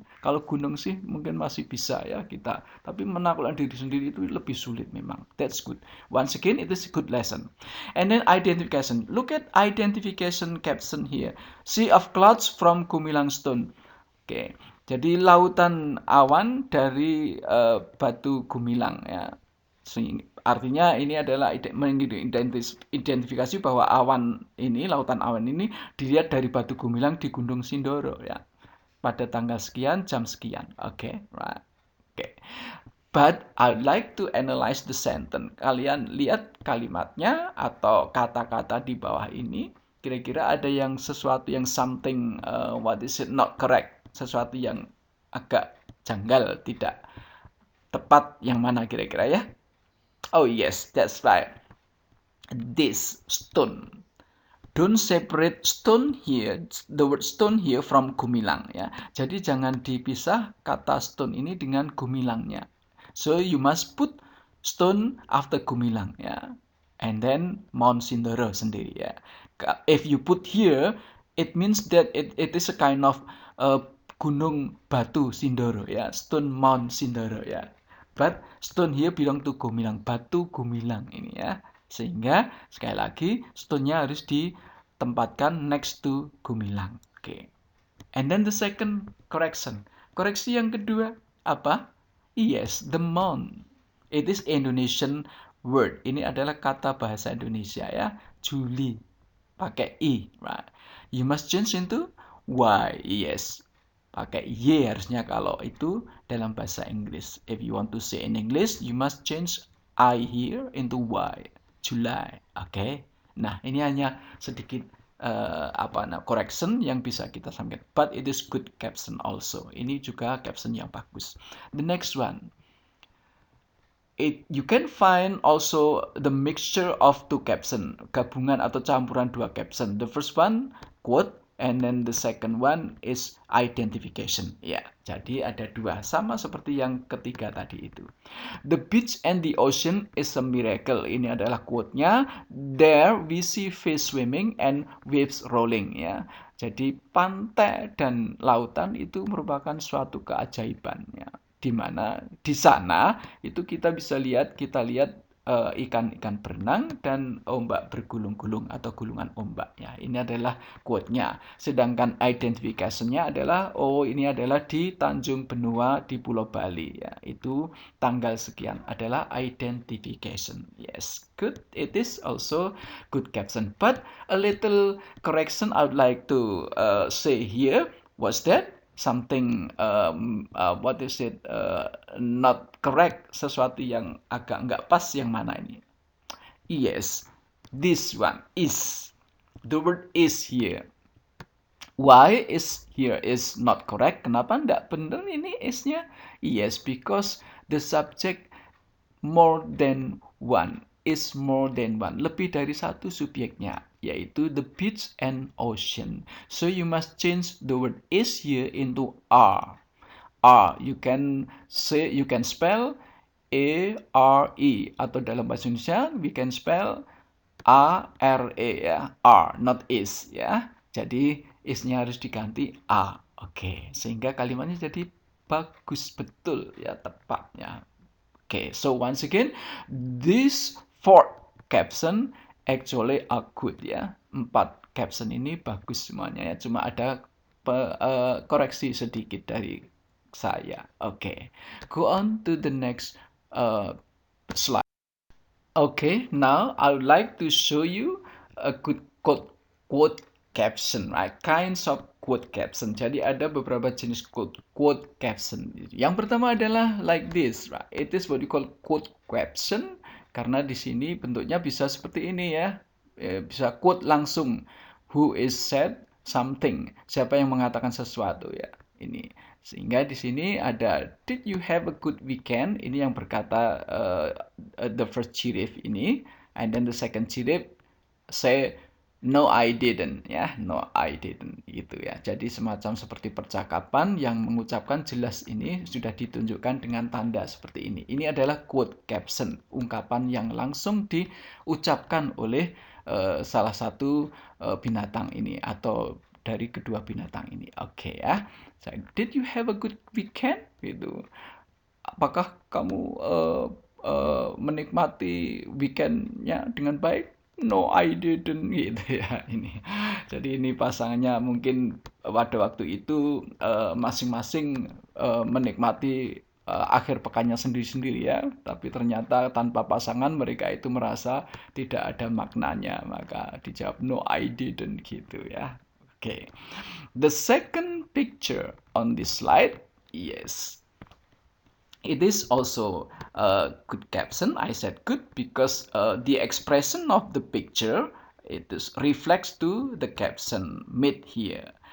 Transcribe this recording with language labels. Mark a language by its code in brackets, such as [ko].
[id] Kalau gunung sih mungkin masih bisa ya kita, tapi menaklukkan diri sendiri itu lebih sulit memang. [en] That's good. Once again, it is a good lesson. And then identification. Look at identification caption here. Sea of clouds from Gumilang Stone. Oke. [id] Jadi lautan awan dari batu Gumilang ya. Artinya ini adalah identifikasi bahwa awan ini, lautan awan ini dilihat dari batu Gumilang di Gunung Sindoro ya. Pada tanggal sekian, jam sekian. Oke, right. Oke. [en] But I'd like to analyze the sentence. [id] Kalian lihat kalimatnya atau kata-kata di bawah ini. Kira-kira ada yang sesuatu yang [en] something not correct, [id] sesuatu yang agak janggal, tidak tepat, yang mana kira-kira ya? [en] Oh yes, that's right. This stone. Don't separate stone here, the word stone here from Gumilang ya. [id] Jadi jangan dipisah kata stone ini dengan Gumilangnya. [en] So you must put stone after Gumilang ya. And then Mount Sindoro [id] sendiri ya. [en] If you put here, it means that it is a kind of [id] gunung batu Sindoro [en] ya, stone Mount Sindoro ya. But stone here belong to Gumilang, batu Gumilang ini ya. [id] Sehingga sekali lagi stone-nya harus ditempatkan [en] next to Gumilang. [id] Oke. [en] And then the second correction. [id] Koreksi yang kedua apa? [en] Yes, the month. It is Indonesian word. [id] Ini adalah kata bahasa Indonesia ya. Juli. Pakai I. [en] Right. You must change into Y. Yes. [id] Pakai Y harusnya kalau itu dalam bahasa Inggris. [en] If you want to say in English, you must change I here into Y. July. Oke. [id] Nah, ini hanya sedikit correction yang bisa kita sampaikan. [en] But it is good caption also. [id] Ini juga caption yang bagus. [en] The next one. You can find also the mixture of two caption, [id] gabungan atau campuran dua caption. [en] The first one quote, and then the second one is identification. [id] Ya, jadi ada dua, sama seperti yang ketiga tadi itu. [en] The beach and the ocean is a miracle. [id] Ini adalah quote-nya. [en] There we see fish swimming and waves rolling. [id] Ya, jadi pantai dan lautan itu merupakan suatu keajaiban. Ya, di mana di sana itu kita lihat ikan-ikan berenang dan ombak bergulung-gulung atau gulungan ombak ya. Ini adalah quote-nya. Sedangkan identification-nya adalah ini adalah di Tanjung Benua di Pulau Bali ya. Itu tanggal sekian adalah identification. [en] Yes, good. It is also good caption. But a little correction I would like to say here was that something what is it not correct, [id] sesuatu yang agak nggak pas. Yang mana ini? [en] Yes, this one is, the word is here. Why is here is not correct? [id] Kenapa nggak benar ini is-nya? [en] Yes, because the subject more than one is more than one, [id] lebih dari satu subjeknya, yaitu [en] the beach and ocean. So you must change the word is here into are. Are, you can spell A-R-E, [id] atau dalam bahasa Indonesia [en] we can spell A-R-E ya, are, not is ya. [id] Jadi is-nya harus diganti a. Oke, sehingga kalimatnya jadi bagus betul ya, tepat ya. [en] Okay, so once again, this 4 caption actually are good ya. [id] 4 caption ini bagus semuanya ya. Cuma ada koreksi sedikit dari saya. [en] Okay, go on to the next slide. Okay, now I would like to show you a good quote caption, right? Kinds of quote caption. [id] Jadi ada beberapa jenis quote caption. Yang pertama adalah [en] like this, right? It is what you call quote caption [id] karena di sini bentuknya bisa seperti ini ya. Bisa quote langsung. [en] Who is said something? [id] Siapa yang mengatakan sesuatu ya? Ini. Sehingga di sini ada [en] did you have a good weekend? [id] Ini yang berkata [en] the first cirif ini, and then the second cirif say no I didn't ya, no I didn't gitu ya. [id] Jadi semacam seperti percakapan yang mengucapkan jelas ini sudah ditunjukkan dengan tanda seperti ini. Ini adalah quote caption, ungkapan yang langsung diucapkan oleh salah satu binatang ini atau dari kedua binatang ini. Oke ya. [en] Did you have a good weekend? [id] Gitu. Apakah kamu menikmati weekendnya dengan baik? [en] No, I didn't [id] gitu ya ini. Jadi ini pasangannya mungkin pada waktu itu masing-masing menikmati akhir pekannya sendiri-sendiri ya. Tapi ternyata tanpa pasangan mereka itu merasa tidak ada maknanya. Maka dijawab [en] no, I didn't [id] gitu ya. [en] Okay, the second picture on this slide, yes, it is also a good caption. I said good because the expression of the picture it is reflects to the caption made here.